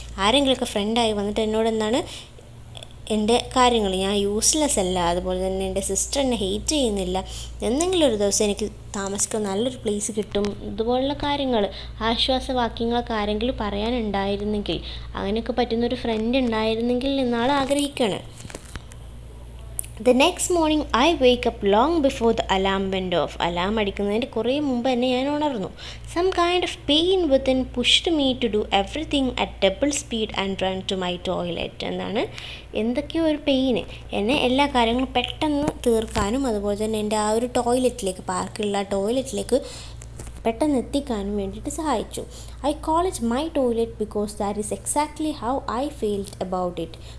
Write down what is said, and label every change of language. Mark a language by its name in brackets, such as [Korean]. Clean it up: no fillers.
[Malayalam] ആരെങ്കിലുമൊക്കെ ഫ്രണ്ടായി വന്നിട്ട് എന്നോട് എന്താണ് എൻ്റെ കാര്യങ്ങൾ, ഞാൻ യൂസ്ലെസ് അല്ല, അതുപോലെ തന്നെ എൻ്റെ സിസ്റ്റർ എന്നെ ഹെയ്റ്റ് ചെയ്യുന്നില്ല, എന്തെങ്കിലും ഒരു ദിവസം എനിക്ക് താമസിക്കാൻ നല്ലൊരു പ്ലേസ് കിട്ടും, ഇതുപോലുള്ള കാര്യങ്ങൾ, ആശ്വാസവാക്യങ്ങളൊക്കെ ആരെങ്കിലും പറയാനുണ്ടായിരുന്നെങ്കിൽ, അങ്ങനെയൊക്കെ പറ്റുന്നൊരു ഫ്രണ്ട് ഉണ്ടായിരുന്നെങ്കിൽ എന്നാൾ ആഗ്രഹിക്കുകയാണ്. [English] The next morning I wake up long before the alarm went off. [Malayalam] Alarm അടിക്കുന്നതിൻ്റെ കുറേ മുമ്പ് തന്നെ ഞാൻ ഉണർന്നു. [English] Some kind of pain within pushed me to do everything at double speed and run to my toilet. [Malayalam] എന്താണ് എന്തൊക്കെയോ ഒരു pain എന്നെ എല്ലാ കാര്യങ്ങളും പെട്ടെന്ന് തീർക്കാനും അതുപോലെ തന്നെ എൻ്റെ ആ ഒരു ടോയ്ലറ്റിലേക്ക്, പാർക്കിലുള്ള ടോയ്ലറ്റിലേക്ക് പെട്ടെന്ന് എത്തിക്കാനും വേണ്ടിയിട്ട് സഹായിച്ചു. [English] I call it my toilet because that is exactly how I felt about it.